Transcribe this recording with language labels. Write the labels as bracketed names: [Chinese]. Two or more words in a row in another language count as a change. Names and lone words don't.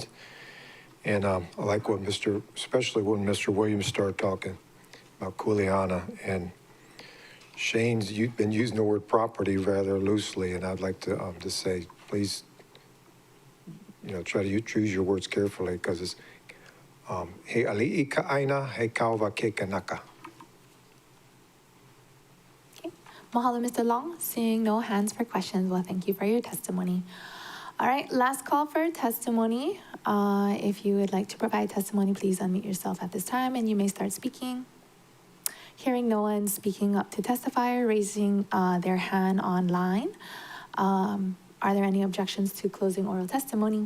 [English] And I like especially when Mr. Williams started talking about Kuleana. And Shane's been using the word property rather loosely, and I'd like to just say, please, try to choose your words carefully, because it's [Hawaiian] he ali'i ka'aina, he kauwa ke kanaka. [English] Okay. Mahalo, Mr. Long. Seeing no hands for questions, well, thank you for your testimony. All right, last call for testimony. If you would like to provide testimony, please unmute yourself at this time and you may start speaking. Hearing no one speaking up to testify or raising their hand online, are there any objections to closing oral testimony?